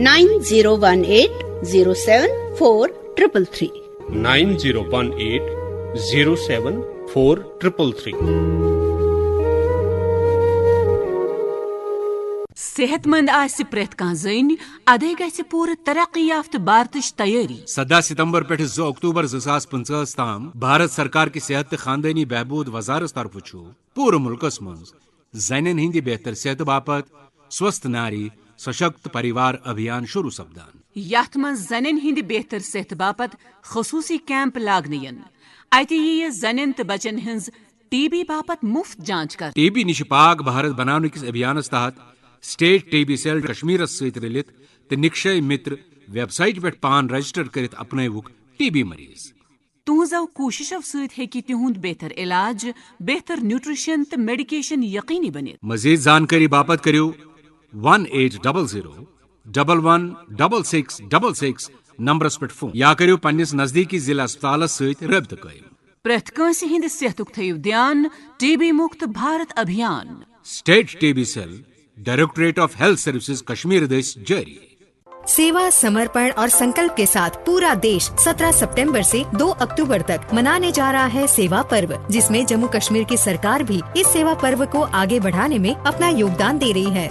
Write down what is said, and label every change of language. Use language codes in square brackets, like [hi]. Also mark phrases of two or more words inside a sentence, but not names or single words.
[ks] 9018074333 9018074333। सेहतमंद आसि प्रेथ कां जन अदे गछि पूरे तरक्की याफ्त भारतच तैयारी। 17 सितंबर पे 2 अक्टूबर 2025 ताम भारत सरकार की सेहत ते खानदानी बहबूद वजारत तरफ पूरे मुल्कस मज जन हिंदी बेहतर सेहत बापत स्वस्थ नारी सशक्त परिवार अभियान शुरू सपदान। यथ मज जन हिंदी बेहतर सेहत बापत खसूसी कैंप लागन अत यी जन तो बचन हज टीबी बापत मुफ्त जांच कर। टीबी निश पाक भारत बनाने किस अभियान तहत स्टेट टीबी सेल कश्मीर सत रलित तो निक्षय मित्र वेबसाइट पे पान रजिस्टर करित अपनवुक टीबी मरीज। तुहजो कोशिशों सत तिहुंद बेहतर इलाज, बेहतर न्यूट्रिशन तो मेडिकेशन यकीनी बनित। मजीद जानकारी बापत करियो 1800-116666 नंबरस पे फोन या करियो पन्निस नजदीकी जिला अस्पताल सत रब्त कायम। प्रेथ कांसे हिंद सेहतुक थयु ध्यान। टीबी मुक्त भारत अभियान स्टेट टीबी सेल डायरेक्टरेट ऑफ हेल्थ सर्विसेज कश्मीर देश जारी। [hi] सेवा, समर्पण और संकल्प के साथ पूरा देश 17 सितंबर से 2 अक्टूबर तक मनाने जा रहा है सेवा पर्व, जिसमें जम्मू कश्मीर की सरकार भी इस सेवा पर्व को आगे बढ़ाने में अपना योगदान दे रही है।